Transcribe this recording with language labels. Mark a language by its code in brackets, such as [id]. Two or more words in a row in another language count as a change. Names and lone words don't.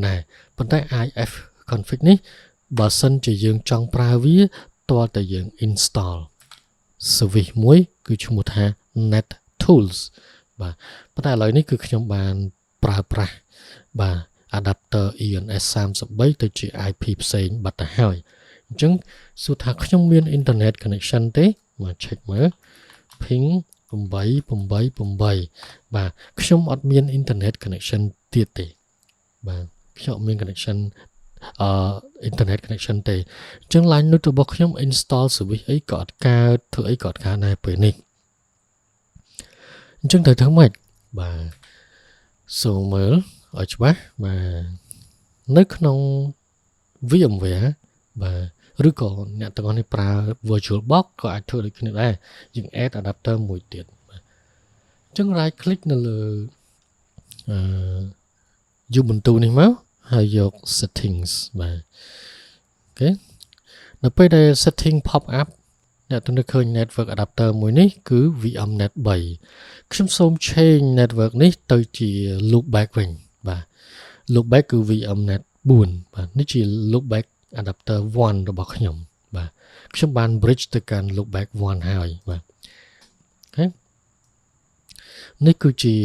[km] ដែរប៉ុន្តែ ifconfig នេះបើសិនជាយើងចង់ប្រើវាទាល់តែយើង [en] install service [km] មួយគឺឈ្មោះថា nettools បាទប៉ុន្តែឥឡូវនេះគឺខ្ញុំបានប្រើប្រាស់បាទ adapter ENS 33ទៅជា IP ផ្សេងបាត់ទៅហើយអញ្ចឹងសួរថាខ្ញុំមាន [en] internet connection [km] ទេមក check មើល ping 888បាទខ្ញុំអត់ មាន [en] internet connection [km] ទៀតទេបាទខ្ញុំអត់មាន [en] connection internet connection [km] ទេអញ្ចឹង [en] line node [km] របស់ខ្ញុំ [en] install service [km] អីក៏អត់កើតធ្វើអីក៏អត់កើតដែរពេលនេះអញ្ចឹងត្រូវធ្វើម៉េចបាទសូមមើលឲ្យច្បាស់បាទនៅក្នុង VMware បាទឬក៏អ្នកទាំងអស់នេះប្រើ VirtualBox ក៏អាចធ្វើដូចគ្នាដែរយើង add adapter មួយទៀតបាទអញ្ចឹង [en] right click [km] នៅលើ Ubuntu នេះមកហើយយក settings បាទអូខេនៅពេលដែល [en] setting pop up [km] អ្នកទៅឃើញ [en] network adapter [km] មួយនេះគឺ VMnet 3ខ្ញុំសូម [en] change network [km] នេះទៅជា loopback វិញបាទ loopback គឺ VMnet 4បាទនេះជា [en] loopback adapter [km] 1របស់ខ្ញុំបាទខ្ញុំបាន bridge ទៅកាន់ loopback 1ហើយបាទអូខេនេះគឺជា